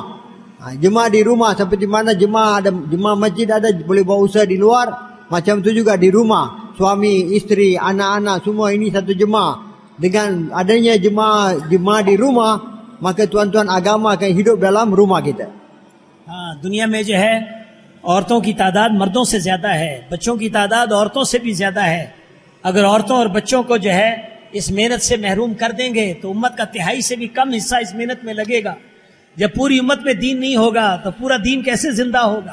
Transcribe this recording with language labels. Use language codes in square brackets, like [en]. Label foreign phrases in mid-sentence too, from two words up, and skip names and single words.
[ms] Jemaah di rumah seperti mana jemaah masjid ada boleh buat usaha di luar, macam tu juga di rumah. Suami, isteri, anak-anak semua ini satu jemaah. Dengan adanya jemaah di rumah, maka tuan-tuan agama akan hidup dalam rumah kita. [ur] دنیا میں جو ہے عورتوں کی تعداد مردوں سے زیادہ ہے، بچوں کی تعداد عورتوں سے بھی زیادہ ہے. اگر عورتوں اور بچوں کو جو ہے اس محنت سے محروم کر دیں گے تو امت کا تہائی سے بھی کم حصہ اس محنت میں لگے گا. جب پوری امت میں دین نہیں ہوگا تو پورا دین کیسے زندہ ہوگا?